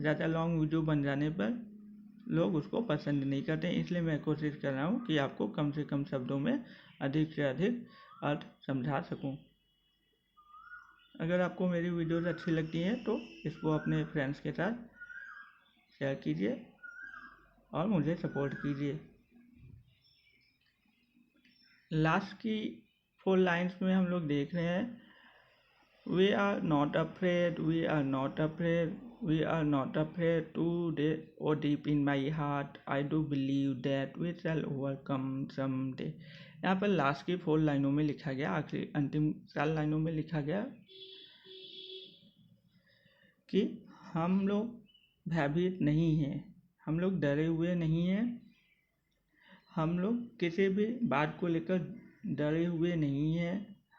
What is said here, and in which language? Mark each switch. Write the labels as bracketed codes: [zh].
[hi] ज़्यादा long video बन जाने पर लोग उसको पसंद नहीं करते, इसलिए मैं कोशिश कर रहा हूँ कि आपको कम से कम शब्दों में अधिक से अधिक अर्थ समझा सकूँ। अगर आपको मेरी वीडियोज़ अच्छी लगती हैं तो इसको अपने फ्रेंड्स के साथ शेयर कीजिए और मुझे सपोर्ट कीजिए। लास्ट की 4 लाइन्स में हम लोग देख रहे हैं, [en] We are not afraid, we are not afraid, we are not afraid today. Oh, deep in my heart, I do believe that we shall overcome someday. [hi] यहाँ पर लास्ट की 4 लाइनों में लिखा गया, आखिरी अंतिम 4 लाइनों में लिखा गया कि हम लोग भयभीत नहीं हैं, हम लोग डरे हुए नहीं हैं, हम लोग किसी भी बात को लेकर डरे हुए नहीं हैं।